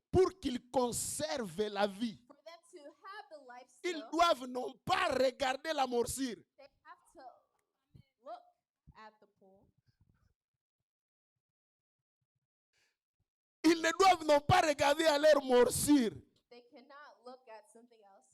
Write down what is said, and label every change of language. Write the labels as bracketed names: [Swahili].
[French] pour qu'ils conservent la vie, [English] for them to have the life [French] ils [English] still, [French] doivent non pas regarder la morsure, [English] they have to look at the pool. [French] ils ne doivent non pas regarder à leur morsure, [English] They cannot look at something else,